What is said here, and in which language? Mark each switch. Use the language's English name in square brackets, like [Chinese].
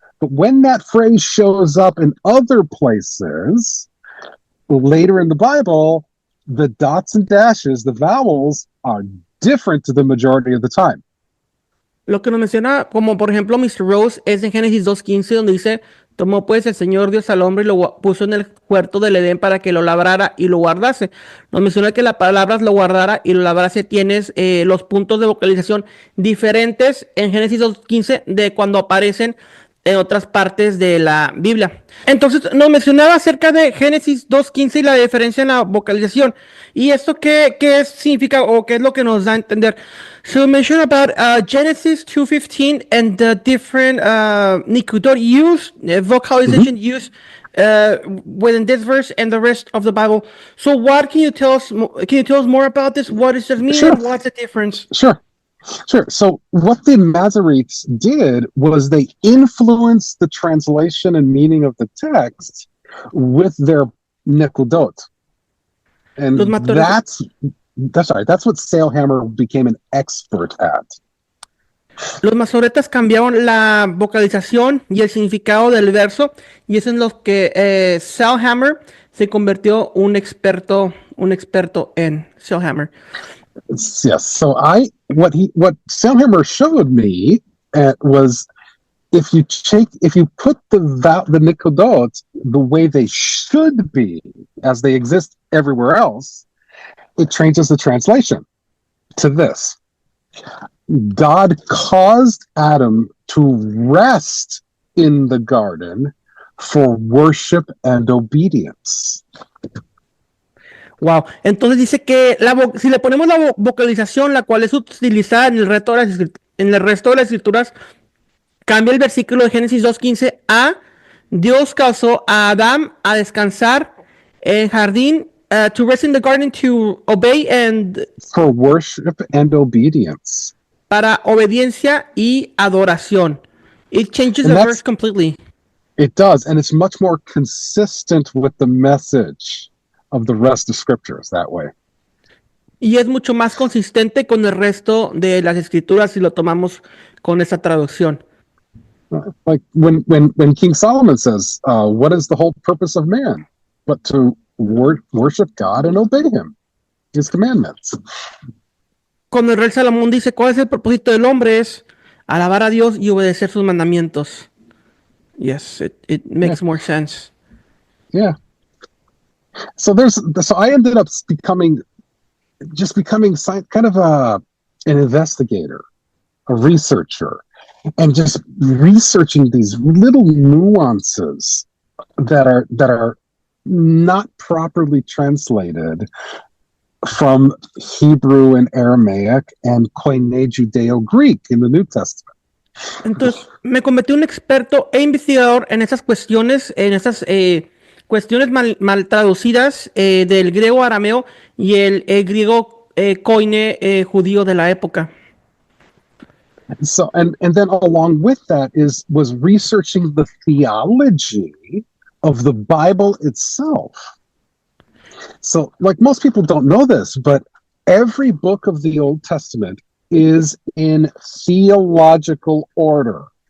[English] But when that phrase shows up in other places, later in the Bible, the dots and dashes, the vowels, are different to the majority of the time. [Spanish] Lo que nos menciona, como por ejemplo Mr. Rose, es en Génesis 2:15, donde dice, tomó pues el Señor Dios al hombre y lo puso en el huerto del Edén para que lo labrara y lo guardase. Nos menciona que la palabra lo guardara y lo labrase. Tienes los puntos de vocalización diferentes en Génesis 2:15 de cuando aparecen en otras partes de la Biblia. Entonces, nos mencionaba acerca de Génesis 2:15 y la diferencia en la vocalización. ¿Y esto qué significa o qué es lo que nos da a entender? [English] So, mention about Genesis 2:15 and the different Nikudot use, vocalization use within this verse and the rest of the Bible. So, what can you tell us? Can you tell us more about this? What does this mean? Sure. And what's the difference? Sure. So what the Masoretes did was they influenced the translation and meaning of the text with their Nekudot. And that's what Sailhammer became an expert at. [Spanish] Los masoretas cambiaron la vocalización y el significado del verso, y eso es lo que Sailhammer se convirtió un experto en Sailhammer. [English] Yes. So what Sailhammer showed me was if you put the Nikudot the way they should be as they exist everywhere else, it changes the translation to this. God caused Adam to rest in the garden for worship and obedience. Wow. [Spanish] Entonces dice que si le ponemos la vocalización, la cual es utilizada en el resto de las escrituras, cambia el versículo de Génesis 2:15 a Dios causó a Adán a descansar en jardín, [English] to rest in the garden, to obey and for worship and obedience. [Spanish] Para obediencia y adoración. [English] It changes the verse completely. It does, and it's much more consistent with the message of the rest of scriptures that way. [Spanish] Y es mucho más consistente con el resto de las escrituras si lo tomamos con esa traducción. [English] Like when King Solomon says, what is the whole purpose of man? But to worship God and obey him, his commandments. [Spanish] Cuando el rey Salomón dice, ¿cuál es el propósito del hombre? Es alabar a Dios y obedecer sus mandamientos. [English] Yes, it makes more sense. Yeah. So I ended up becoming kind of an investigator, a researcher, and just researching these little nuances that are not properly translated from Hebrew and Aramaic and Koine Judeo-Greek in the New Testament. [Spanish] Entonces, me convertí en un experto e investigador en esas cuestiones, cuestiones mal traducidas del griego arameo y el griego koine judío de la época. [English] So and then along with that was researching the theology of the Bible itself. So like most people don't know this, but every book of the Old Testament is in theological order.